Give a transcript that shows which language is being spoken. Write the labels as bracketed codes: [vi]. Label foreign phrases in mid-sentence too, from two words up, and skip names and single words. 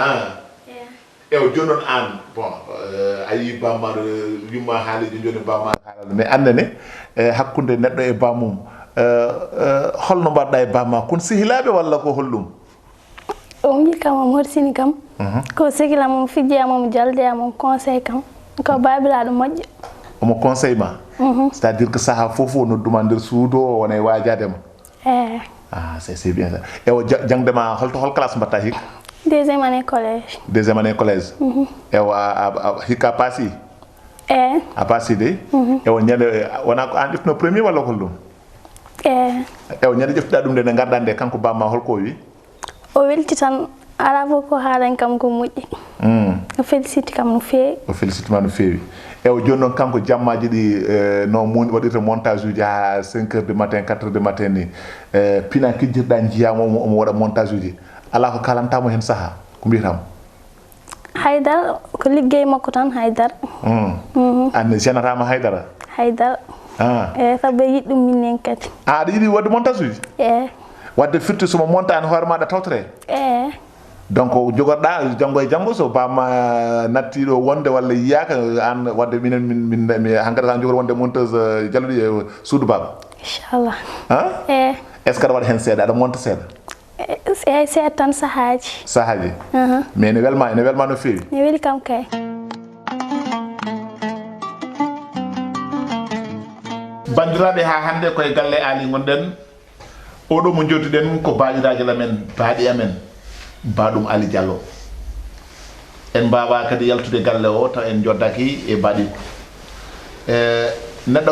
[ff] ew joni noon an bon a yi bammaɗo yumma haaliji joni bamma haalano mais andane hakkude neɗɗo e bammum holno mbaɗɗa e bamma kon sehilaɓe walla ko hollum o wi kam o horsini kam ko sehilam mo fijjiyamamo jaldeyamamo conseil kam ko babilaɗo moƴƴo omo conseil ma [fr] c'est à dire que [ff] saaha foof o nodduma nder suudu o wona e wajadema [fr] c'est bien ça [ff] ewo jangdema hol classe mbatta hikka [fr] deuxième année collège deuxième année collège [ff] ewo hikka paasi a paasi de ewo ñande wona ko an ƴeftuno premier walla ko hollum ewo ñande ƴeftuɗa ɗum nde nde garɗa nde kanko bamma holko wi o welti tan ala fof ko haalan kam ko moƴƴi o félicite kam no feewi o félicite ma no feewi ewo joni noon kanko jammaji ɗi no waɗirta montage uji ha [fr] 5 heures du matin 4 heures du matin [ff] ni pina kijjirɗa jiyama omo waɗa montage uji ala ko kalantamo hen saaha ko mbiyatamo haydara ko liggey makko tan haydara an génératama haydara haydara sabu yiɗi ɗum minen kadi aɗa yiiɗi wadde montage uji wadde firti somo monta an hoore maɗa tawtore donc jogorɗa janggo e janggo so bamma nattiɗo wonde walla yiyaka an wadde minen hankkadi tan jogori wonde monteuse jalluɗi e suudu baba inchallah [fr] est ce que [ff] aɗa waɗa hen seeɗa aɗa monta seeɗa eyi seeɗa tan sahaji mais ene welma no feewi ne weeli kam kay bandiraɓe ha hande koye galle Ali gonɗen oɗo mo joddiɗen ko baɗiraji lamen baaɗi amen baɗum Ali Diallo en mbawa kadi yaltude galle o taw en joddaki e baɗi neɗɗo